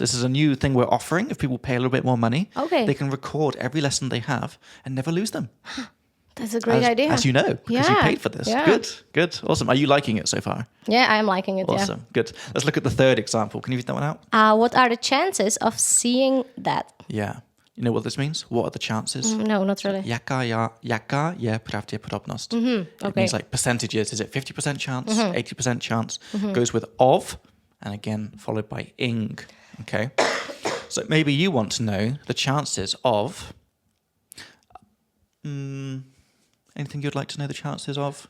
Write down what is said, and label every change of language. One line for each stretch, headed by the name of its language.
English: This is a new thing we're offering. If people pay a little bit more money, they can record every lesson they have and never lose them. That's a great idea. As you know, because you paid for this. Yeah. Good. Awesome. Are you liking it so far? Yeah, I'm liking it. Awesome. Good. Let's look at the third example. Can you read that one out? What are the chances of seeing that? Yeah. You know what this means? What are the chances? No, not really.
Czech: Jaká je pravděpodobnost?
English: It means like percentages. Is it 50% chance, 80% chance? Goes with of, and again followed by ing. Okay. So maybe you want to know the chances of. Anything you'd like to know the chances of?